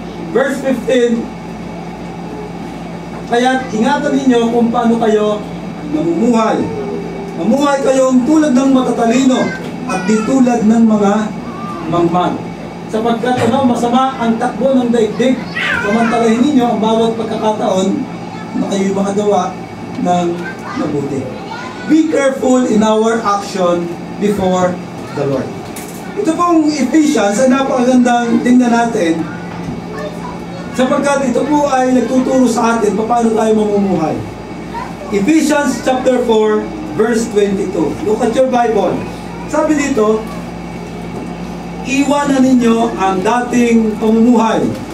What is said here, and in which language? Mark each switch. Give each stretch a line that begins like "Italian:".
Filipino: Verse 15, kaya ingatan ninyo kung paano kayo namumuhay. Mamuhay kayong tulad ng matatalino at di tulad ng mga mangmang. Sapagkat masama ang takbo ng daigdig, samantalahin ninyo ang bawat pagkakataon na kayo'y makagawa ng mabuti.
English: Be careful in our action before the Lord.
Filipino: Ito pong Ephesians ay napakagandang tingnan natin sapagkat ito po ay nagtuturo sa atin paano tayo mamumuhay.
English: Ephesians chapter 4 verse 22. Look at your Bible.
Filipino: Sabi dito, iwanan ninyo ang dating pamumuhay.